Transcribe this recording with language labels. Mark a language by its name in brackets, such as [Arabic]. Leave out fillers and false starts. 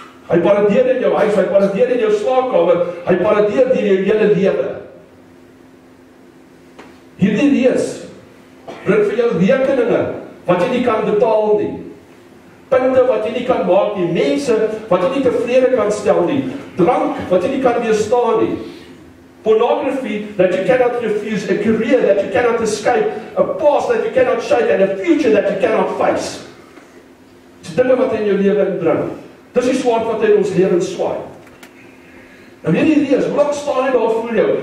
[Afrikaans] Hy paradeer in jou huis, hy paradeer in jou slaapkamer, hy paradeer deur jou hele lewe. Hierdie reus bring vir jou rekeninge wat jy nie kan betaal nie. Punte wat jy nie kan maak nie, mense wat jy nie tevrede kan stel nie, drank wat jy nie kan weerstaan nie. [English] Pornography that you cannot refuse, a career that you cannot escape, a past that you cannot shake, and a future that you cannot face. [Afrikaans] Dis dinge wat in jou lewe inbring. Dis die swaard wat in ons lewens swaai. En hierdie reus, hoe lank staan hy daar voor jou?